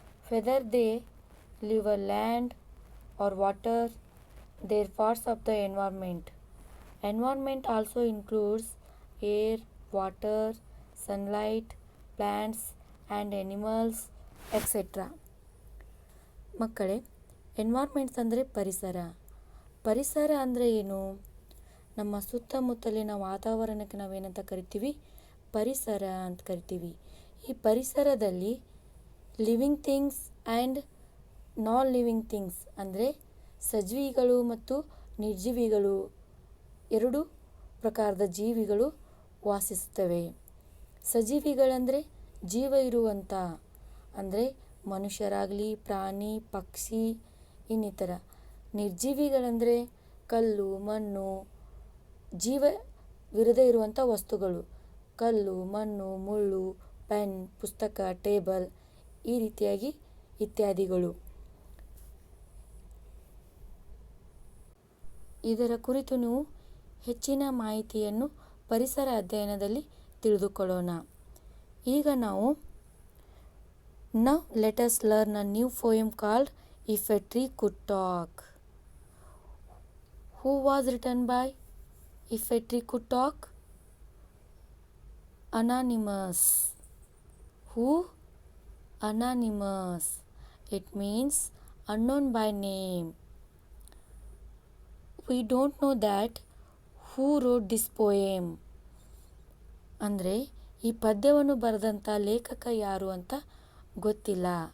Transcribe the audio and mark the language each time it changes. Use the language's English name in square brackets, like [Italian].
[English] Whether they live on land or water, they're parts of the environment. Environment also includes air, water, sunlight, plants and animals, etc. [Kannada] ಮಕ್ಕಳೇ, ಎನ್ವೈರ್ಮೆಂಟ್ಸ್ ಅಂದರೆ ಪರಿಸರ ಅಂದರೆ ಏನು? ನಮ್ಮ ಸುತ್ತಮುತ್ತಲಿನ ವಾತಾವರಣಕ್ಕೆ ನಾವೇನಂತ ಕರಿತೀವಿ? ಪರಿಸರ ಅಂತ ಕರಿತೀವಿ. ಈ ಪರಿಸರದಲ್ಲಿ living things and non living things ಅಂದರೆ ಸಜೀವಿಗಳು ಮತ್ತು ನಿರ್ಜೀವಿಗಳು ಎರಡು ಪ್ರಕಾರದ ಜೀವಿಗಳು ವಾಸಿಸುತ್ತವೆ. ಸಜೀವಿಗಳಂದರೆ ಜೀವ ಇರುವಂಥ, ಅಂದರೆ ಮನುಷ್ಯರಾಗಲಿ, ಪ್ರಾಣಿ, ಪಕ್ಷಿ ಇನ್ನಿತರ. ನಿರ್ಜೀವಿಗಳಂದರೆ ಕಲ್ಲು, ಮಣ್ಣು, ಜೀವವಿರದೇ ಇರುವಂಥ ವಸ್ತುಗಳು. ಕಲ್ಲು, ಮಣ್ಣು, ಮುಳ್ಳು, ಪೆನ್, ಪುಸ್ತಕ, ಟೇಬಲ್ ಈ ರೀತಿಯಾಗಿ ಇತ್ಯಾದಿಗಳು. ಇದರ ಕುರಿತು ನೀವು ಹೆಚ್ಚಿನ ಮಾಹಿತಿಯನ್ನು ಪರಿಸರ ಅಧ್ಯಯನದಲ್ಲಿ ತಿಳಿದುಕೊಳ್ಳೋಣ. ಈಗ ನಾವು [English] Now let us learn a new poem called If a Tree Could Talk. Who was written by If a Tree Could Talk? Anonymous. Who? Anonymous. It means unknown by name. We don't know that who wrote this poem. [Kannada] ಅಂದರೆ ಈ ಪದ್ಯವನ್ನು ಬರೆದಂಥ ಲೇಖಕ ಯಾರು ಅಂತ ಗೊತ್ತಿಲ್ಲ.